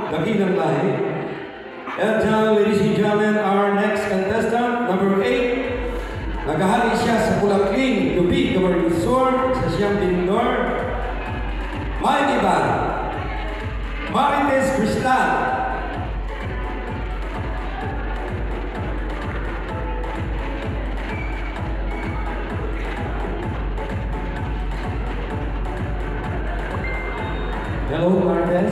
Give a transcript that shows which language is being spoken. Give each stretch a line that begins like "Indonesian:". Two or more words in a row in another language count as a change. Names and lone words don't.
Filipino: dakilang lahi.
English: At ladies and gentlemen, our next contestant, number 8,
Bikol: naghahali siya sa Pulakling, Lubig, Camarines Sur, sa siyang Bindor.
English: Mighty Band, Marites Cristal. Hello, Marites.